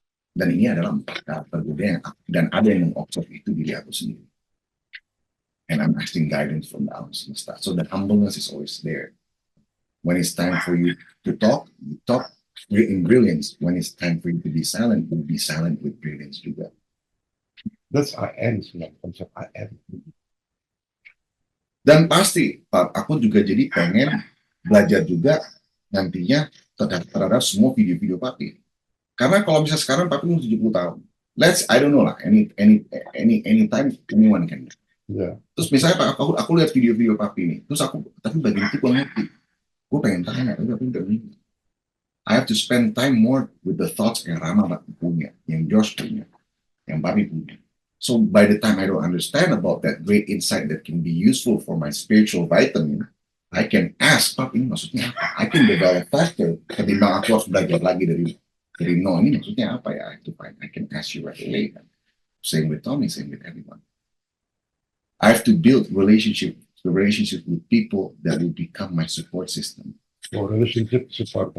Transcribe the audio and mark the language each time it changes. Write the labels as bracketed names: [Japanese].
[Indonesian] Dan ini adalah 4 karakter gue yang dan ada yang mengobserv itu diri aku sendiri. [English] And I'm asking guidance from the [Indonesian] alam semesta. [English] So the humbleness is always there. When it's time for you to talk, you talk in brilliance. When it's time for you to be silent, you be silent with brilliance [Indonesian] juga. [English] That's I am [Indonesian] sebenarnya konsep [English] I am. [Indonesian] Dan pasti, Pak, aku juga jadi pengen belajar juga nantinya terhadap semua video-video Papi. Karena kalau bisa sekarang Papi umur 70 tahun. [English] I don't know lah, anytime anyone can. Yeah. [Indonesian] Terus misalnya Pak, aku lihat video-video Papi nih, terus tapi bagian itu gue ngerti. Gue pengen tanya, tapi aku udah ngerti. [English] I have to spend time more with the thoughts [Indonesian] yang Rama punya, yang Josh punya, yang Papi punya. [English] So by the time I don't understand about that great insight that can be useful for my spiritual vitamin, I can ask, [Indonesian] Pak, ini maksudnya apa? [English] I can develop faster [Indonesian] ketimbang aku harus belajar lagi dari no, ini maksudnya apa ya? [English] I can ask you right away. Same with Tommy, same with everyone. I have to build relationship with people that will become my support system. Or relationship support.